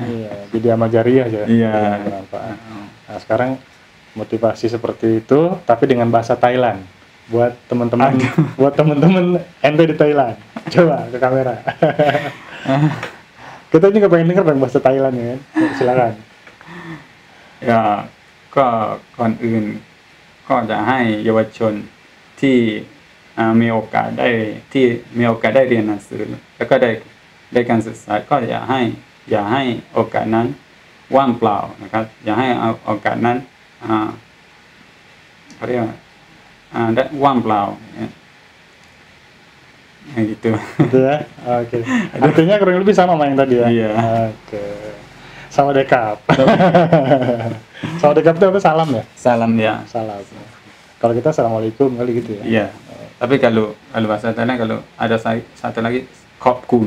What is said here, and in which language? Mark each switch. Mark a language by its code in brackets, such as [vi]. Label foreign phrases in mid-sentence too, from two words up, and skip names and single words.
[id] Iya, jadi amal jariah aja. Iya. Bermanfaat. Nah, sekarang motivasi seperti itu tapi dengan bahasa Thailand buat teman-teman ente di Thailand. Coba ke kamera. Kita juga pengen denger bahasa Thailand ya kan. Silakan. [th] ก็ก่อนอื่นก็จะให้เยาวชนที่มีโอกาสได้เรียนหนังสือแล้วก็ได้การศึกษาก็อย่าให้โอกาสนั้นว่างเปล่านะครับอย่าให้เอาโอกาสนั้นเขาเรียกว่าได้ว่างเปล่า gitu [id] ya. Oke. Artinya kurang lebih sama yang tadi ya. Iya. Oke. Sawadekap. Sawadekap itu apa? Salam ya? Salam ya. Salam. Kalau kita assalamualaikum kali gitu ya. Iya. Tapi kalau bahasa Thailand kalau ada satu lagi kopkun.